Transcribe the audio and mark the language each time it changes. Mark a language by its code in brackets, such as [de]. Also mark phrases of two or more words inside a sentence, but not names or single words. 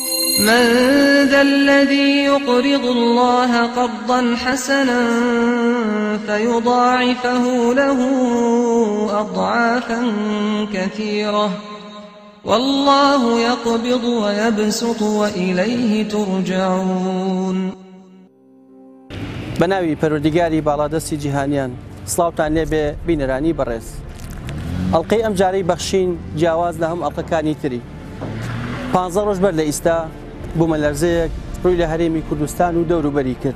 [ar] من ذا الذي يقرض الله قرضا حسنا فيضاعفه له أضعافا كثيرة والله يقبض ويبسط وإليه ترجعون. [ckb] بناوي پەروەردیگاری باڵادەستی جیهانیان سڵاوتان لێبێ بینەرانی بەڕێز. ئەڵقەی ئەم جارەی بەخشین جیاواز لە هەم ئەڵقەکانی تری. 15 ڕۆژ بەر لە ئیستا بوومە لەرزەیەک ڕووی لە هەرێمی کوردستان و دەوروبەری کرد.